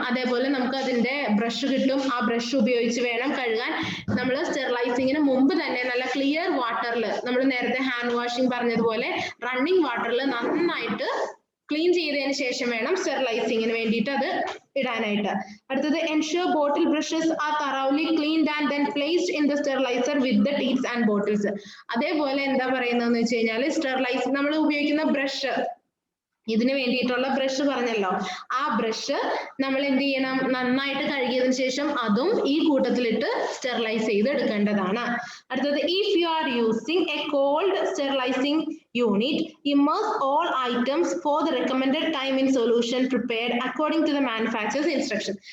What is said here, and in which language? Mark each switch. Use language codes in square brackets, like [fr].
[ml] അതേപോലെ നമുക്ക് അതിന്റെ ബ്രഷ് കിട്ടും, ആ ബ്രഷ് ഉപയോഗിച്ച് വേണം കഴുകാൻ. നമ്മൾ സ്റ്റെറിലൈസിങ്ങിന് മുമ്പ് തന്നെ നല്ല ക്ലിയർ വാട്ടറിൽ, നമ്മൾ നേരത്തെ ഹാൻഡ് വാഷിംഗ് പറഞ്ഞതുപോലെ റണ്ണിങ് വാട്ടറിൽ നന്നായിട്ട് ക്ലീൻ ചെയ്തതിന് ശേഷം വേണം സ്റ്റെറിലൈസിങ്ങിന് വേണ്ടിയിട്ട് അത് ഇടാനായിട്ട്. അടുത്തത് [en] ensure bottle brushes are thoroughly cleaned and then placed in the sterilizer with the teats and bottles. [ml] അതേപോലെ എന്താ പറയുന്നതെന്ന് വെച്ച് കഴിഞ്ഞാൽ സ്റ്റെറിലൈസ് നമ്മൾ ഉപയോഗിക്കുന്ന ബ്രഷ്, ഇതിന് വേണ്ടിയിട്ടുള്ള ബ്രഷ് പറഞ്ഞല്ലോ, ആ ബ്രഷ് നമ്മൾ എന്ത് ചെയ്യണം, നന്നായിട്ട് കഴുകിയതിനു ശേഷം അതും ഈ കൂട്ടത്തിലിട്ട് സ്റ്റെറിലൈസ് ചെയ്ത് എടുക്കേണ്ടതാണ്. അടുത്തത് [en] if you are using a cold sterilizing unit, immerse all items for the recommended time in solution prepared according to the manufacturer's instruction.